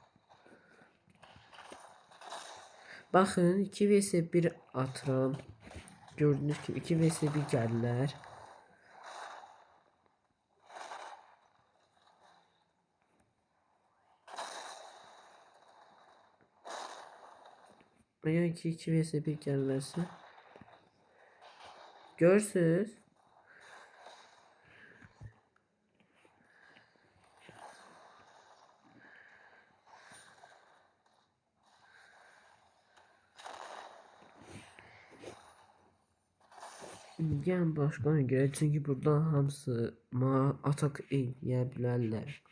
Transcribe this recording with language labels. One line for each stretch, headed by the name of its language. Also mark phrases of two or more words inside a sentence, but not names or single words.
Azerbaijani: Bakın 2 vs 1 atıram.
Turkish: Gördüğünüz gibi 2 vs 1 geldiler. Eğer ki 2 vs 1 gelmezse görürsünüz.
Azerbaijani: Gəlin başqa oyuna girək, çünki burada hamısı atak eləyə bilərlər.